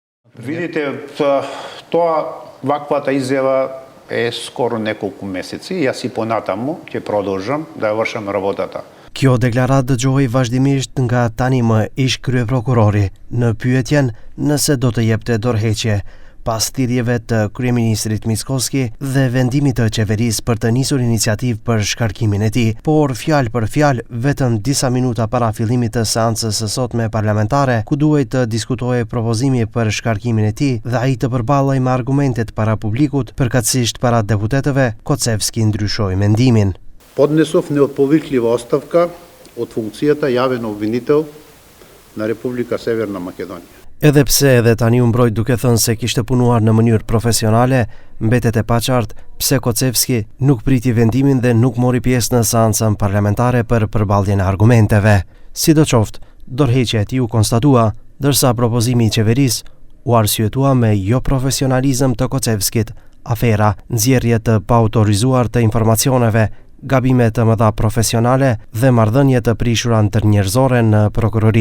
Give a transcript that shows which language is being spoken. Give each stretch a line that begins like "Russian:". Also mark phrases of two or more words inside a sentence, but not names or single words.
Macedonian: Vidite, тоа ваквата изјава е скоро неколку месеци. Јас и понатаму ќе продолжам да вршам работата.
Albanian: Kjo deklarat dëgjohej vazhdimisht nga tani më ish kryeprokurori në pyetjen nëse do të jepte dorëheqje pas thirrjeve të kryeministrit Mickovski dhe vendimit të qeverisë për të nisur iniciativë për shkarkimin e tij, por fjalë për fjalë vetëm disa minuta para fillimit të seancës së sotme parlamentare, ku duhej të diskutohej propozimi për shkarkimin e tij dhe ai të përballej me argumentet para publikut, përkatësisht para deputetëve, Kocevski ndryshoi mendimin.
Macedonian: Поднесов неотповиклива оставка од функцијата јавен обвинител на Република Северна Македонија.
Albanian: Edhe pse edhe tani u mbrojt duke thënë se kishte punuar në mënyrë profesionale, mbetet e paqartë pse Kocevski nuk priti vendimin dhe nuk mori pjesë në seancën parlamentare për përballjen e argumenteve. Sidoqoftë, dorëheqja e tij u konstatua, ndërsa propozimi i qeverisë u arsyetua me jo profesionalizëm të Kocevskit, afera, nxjerrje të paautorizuar të informacioneve, gabime të mëdha profesionale dhe marrëdhënie të prishura ndërnjerëzore në prokurori.